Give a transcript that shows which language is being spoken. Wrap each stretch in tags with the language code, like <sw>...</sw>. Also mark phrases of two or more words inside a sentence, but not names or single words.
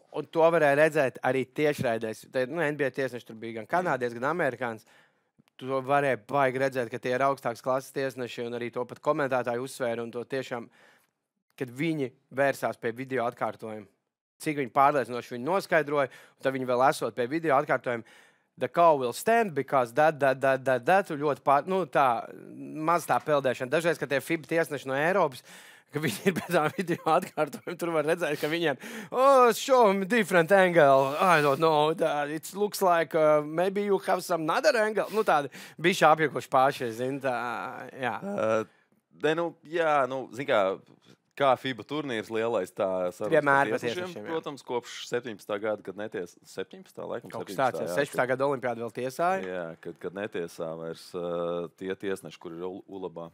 <lv>Un to varēja redzēt arī tiešraidēs. NBA tiesneši tur bija gan kanādieši, gan amerikāns. Tu varēji baigi redzēt, ka tie ir augstākas klases tiesneši, un arī to pat komentētāji uzsvēra, un to tiešām, kad viņi vērsās pie video atkārtojuma, cik viņi pārliecinoši viņi noskaidroja, un tad viņi vēl esot pie video atkārtojuma,</lv> <en>the call will stand because that,</en> <lv>ļoti tā maz tā peldēšana. Dažreiz, kad tie FIBA tiesneši no Eiropas, ka viņi ir pēc tam video atkārtojumi, tur var redzēt, ka viņiem,</lv> <en>show me different angle, I don't know, it looks like maybe you have some another angle.</en> <lv>Tādi bišķi apjukuši paši, zin, tā, jā. Zin kā FIBA turnīrs lielais, tā vienmēr tiesnešiem, protams, kopš 17. gada, kad netiesa, 17. laikam, kaut kas tāds, 16. gada olimpiāda vēl tiesāja. Jā, kad netiesā vairs tie tiesneši, kur ir Ulabā.</lv>